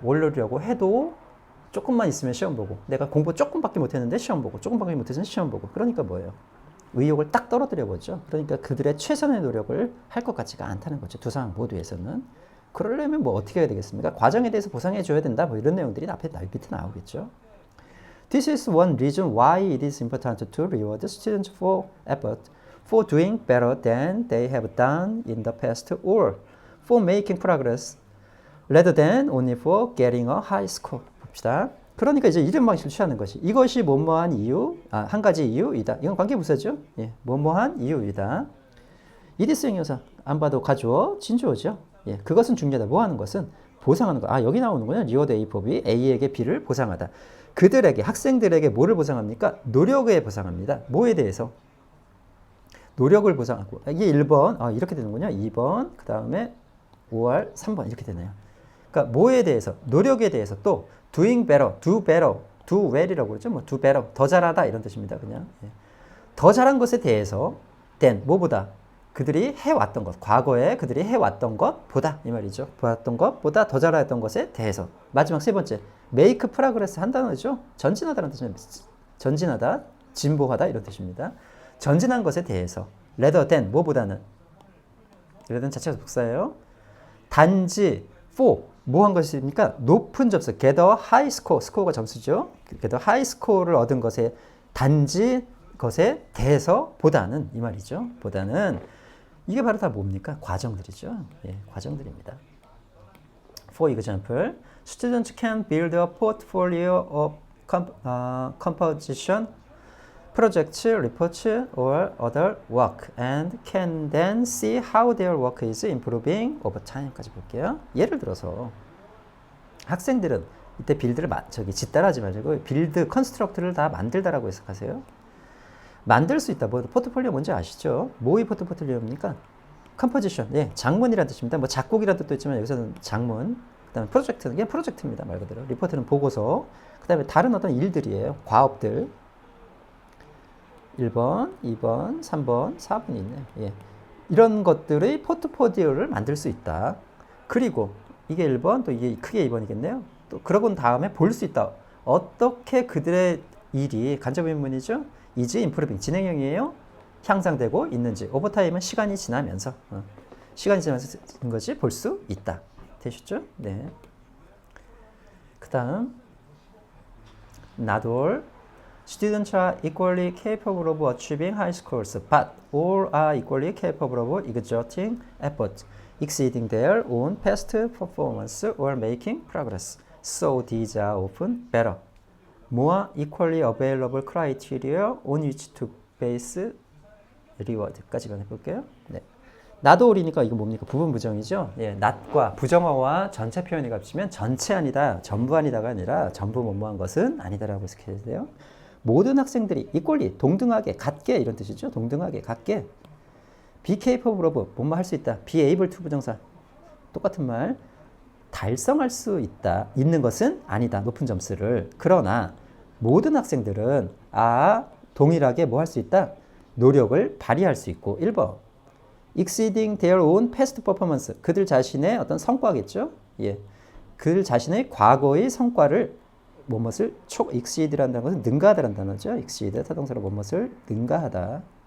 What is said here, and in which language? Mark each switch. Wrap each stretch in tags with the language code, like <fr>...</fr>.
<ko>원로려고 해도 조금만 있으면 시험 보고, 내가 공부 조금밖에 못했는데 시험 보고, 조금밖에 못했으면 시험 보고. 그러니까 뭐예요? 의욕을 딱 떨어뜨려 보죠. 그러니까 그들의 최선의 노력을 할 것 같지가 않다는 거죠. 두 상황 모두에서는. 그러려면 뭐 어떻게 해야 되겠습니까? 과정에 대해서 보상해 줘야 된다. 뭐 이런 내용들이 앞에 밑에 나오겠죠.</ko> <en>This is one reason why it is important to reward students for effort, for doing better than they have done in the past, or for making progress, rather than only for getting a high score.</en> <ko>봅시다. 그러니까 이제 이런 방식을 취하는 것이 이것이 뭐뭐한 이유, 한 가지 이유이다. 이건 관계부사죠. 예, 뭐뭐한 이유이다. 이디스 형용사 안 봐도 가주어, 진주어죠. 예, 그것은 중요하다. 뭐 하는 것은 보상하는 거. 여기 나오는군요. 리워드 A for B, A에게 B를 보상하다. 그들에게, 학생들에게 뭐를 보상합니까? 노력에 보상합니다. 뭐에 대해서? 노력을 보상하고. 이게 1번, 이렇게 되는군요. 2번, 그 다음에 5월, 3번 이렇게 되네요. 그러니까 뭐에 대해서? 노력에 대해서 또</ko> <en>doing better, do better, do well</en> <ko>이라고 그러죠. 뭐</ko> <en>do better,</en> <ko>더 잘하다 이런 뜻입니다. 그냥. 예. 더 잘한 것에 대해서 than, 뭐보다? 그들이 해왔던 것, 과거에 그들이 해왔던 것보다 이 말이죠. 보았던 것보다 더 잘했던 것에 대해서. 마지막 세 번째,</ko> <en>make progress</en> <ko>한 단어죠. 전진하다는 뜻입니다. 전진하다, 진보하다 이런 뜻입니다. 전진한 것에 대해서</ko> <en>rather than,</en> <ko>뭐보다는? rather than 자체가 복사예요. 단지 for, 뭐 한 것입니까? 높은 점수,</ko> <en>get a high score,</en> <ko>스코어가 점수죠. get a high score를 얻은 것에 단지 것에 대해서 보다는 이 말이죠. 보다는 이게 바로 다 뭡니까? 과정들이죠. 예, 과정들입니다.</ko> <en>For example, students can build a portfolio of composition, projects, reports, or other work and can then see how their work is improving over time</en> <ko>까지 볼게요. 예를 들어서 학생들은 이때 빌드를 짓다라지 말고 빌드 컨스트럭트를 다 만들다라고 해석하세요. 만들 수 있다. 뭐 포트폴리오 뭔지 아시죠? 뭐의 포트폴리오입니까? 컴포지션, 예, 장문이라는 뜻입니다. 뭐 작곡이라는 뜻도 있지만 여기서는 장문. 그다음에 프로젝트는 그냥 프로젝트입니다. 말 그대로. 리포트는 보고서. 그다음에 다른 어떤 일들이에요. 과업들. 1번, 2번, 3번, 4번이 있네. 예. 이런 것들의 포트폴리오를 만들 수 있다. 그리고 이게 1번, 또 이게 크게 2번이겠네요. 또 그러고 다음에 볼 수 있다. 어떻게 그들의 일이 간접인문이죠?</ko> <en>is improving,</en> <ko>진행형이에요. 향상되고 있는지. 오버타임은 시간이 지나면서 시간이 지나면서 된 것이 볼 수 있다. 되셨죠? 네.</ko> <en>그 다음 not all students are equally capable of achieving high scores, but all are equally capable of exerting effort, exceeding their own past performance or making progress. So these are often better, more equally available criteria on which to base reward</en> <ko>까지만 해볼게요. 네. not all이니까 이거 뭡니까? 부분 부정이죠. 예, not과 부정어와 전체 표현이 겹치면 전체 아니다, 전부 아니다가 아니라 전부 뭐뭐한 것은 아니다라고 해석해야 돼요. 모든 학생들이 equally, 동등하게, 같게 이런 뜻이죠. 동등하게, 같게.</ko> <en>be capable of,</en> <ko>뭐뭐 할 수 있다.</ko> <en>be able to</en> <ko>부정사. 똑같은 말. 달성할 수 있다. 있는 것은 아니다. 높은 점수를. 그러나 모든 학생들은 동일하게 뭐 할 수 있다? 노력을 발휘할 수 있고. 1번.</ko> <en>exceeding their own past performance.</en> <ko>그들 자신의 어떤 성과겠죠? 예. 그들 자신의 과거의 성과를 뭐뭇을 exceed라는 것은 능가하다라는 단어죠. exceed 타동사로 뭐뭇을 능가하다.</ko>